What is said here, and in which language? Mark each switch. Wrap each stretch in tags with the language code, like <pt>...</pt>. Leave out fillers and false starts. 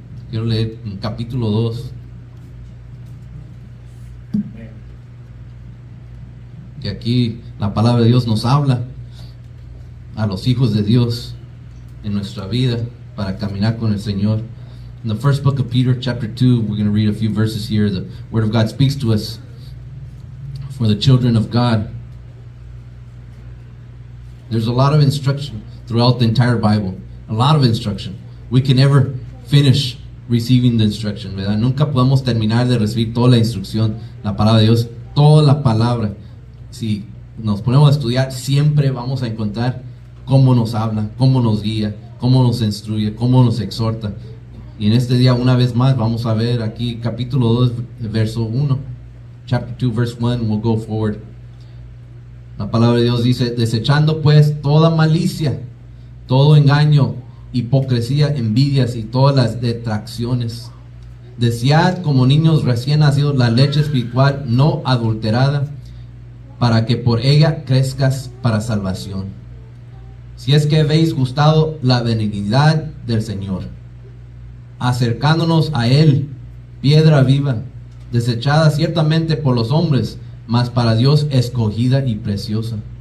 <es>Quiero leer en capítulo 2. Que aquí la palabra de Dios nos habla a los hijos de Dios en nuestra vida para caminar con el Señor.</es> <en>In the first book of Peter, chapter 2, we're going to read a few verses here. The Word of God speaks to us for the children of God. There's a lot of instruction throughout the entire Bible. A lot of instruction. We can never finish receiving the instruction,</en> <es>¿verdad? Nunca podemos terminar de recibir toda la instrucción, la palabra de Dios, toda la palabra. Si nos ponemos a estudiar, siempre vamos a encontrar cómo nos habla, cómo nos guía, cómo nos instruye, cómo nos exhorta. Y en este día, una vez más, vamos a ver aquí capítulo 2, verso 1.</es> <en>Chapter 2, verse 1, we'll go forward.</en> <es>La palabra de Dios dice: desechando pues toda malicia, todo engaño, hipocresía, envidias y todas las detracciones. Desead como niños recién nacidos la leche espiritual no adulterada, para que por ella crezcas para salvación, si es que habéis gustado la benignidad del Señor, acercándonos a Él, piedra viva, desechada ciertamente por los hombres, mas para Dios escogida y preciosa.</es>